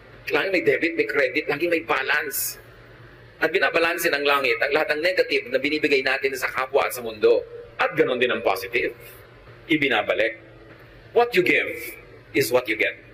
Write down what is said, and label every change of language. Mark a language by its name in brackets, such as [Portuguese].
[Filipino] Laging may debit, may credit, laging may balance. At binabalansin ng langit ang lahat ng negative na binibigay natin sa kapwa at sa mundo. At ganon din ang positive. Ibinabalik. [English] What you give is what you get.